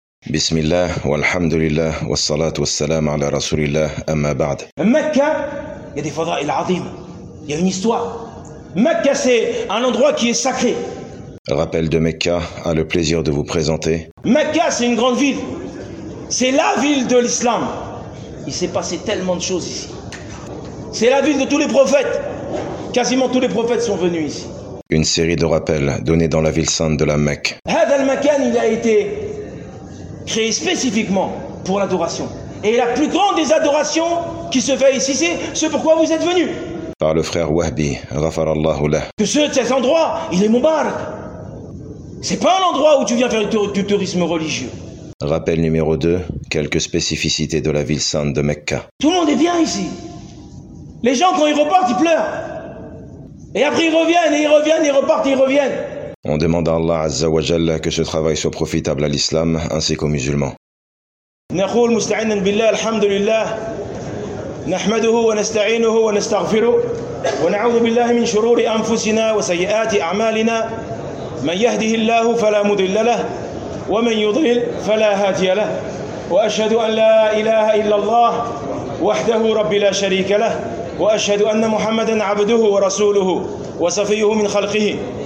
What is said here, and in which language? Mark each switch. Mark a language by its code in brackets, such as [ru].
[ar] بسم الله والحمد لله والصلاة والسلام على رسول الله أما بعد. مكة يا دي فضائل عظيمة يا [fr] une histoire. مكة c'est un endroit qui est sacré. Rappel de Mecca a le plaisir de vous présenter. Mecca c'est une grande ville. C'est la ville de l'islam. Il s'est passé tellement de choses ici. C'est la ville de tous les prophètes. Quasiment tous les prophètes sont venus ici. Une série de rappels donnés dans la ville sainte de la Mecque. [ar] هذا المكان [fr] il a été créé spécifiquement pour l'adoration. Et la plus grande des adorations qui se fait ici, c'est ce pourquoi vous êtes venus. Par le frère Wahbi, ghafarallahu lah. Que cet endroit, il est mubarak. C'est pas un endroit où tu viens faire du tourisme religieux. Rappel numéro 2, quelques spécificités de la ville sainte de Mecca. Tout le monde est bien ici. Les gens, quand ils repartent, ils pleurent. Et après, ils reviennent, et ils reviennent, ils repartent, et ils reviennent. On demande à Allah Azza wa Jal que ce travail soit profitable à l'islam ainsi qu'aux musulmans. [ar] نقول مستعينا بالله الحمد لله نحمده ونستعينه ونستغفره ونعوذ بالله من شرور انفسنا وسيئات اعمالنا من يهده الله فلا مضل له ومن يضلل فلا هادي له واشهد ان لا اله الا الله وحده رب لا شريك له واشهد ان محمدا عبده ورسوله وصفيه من خلقه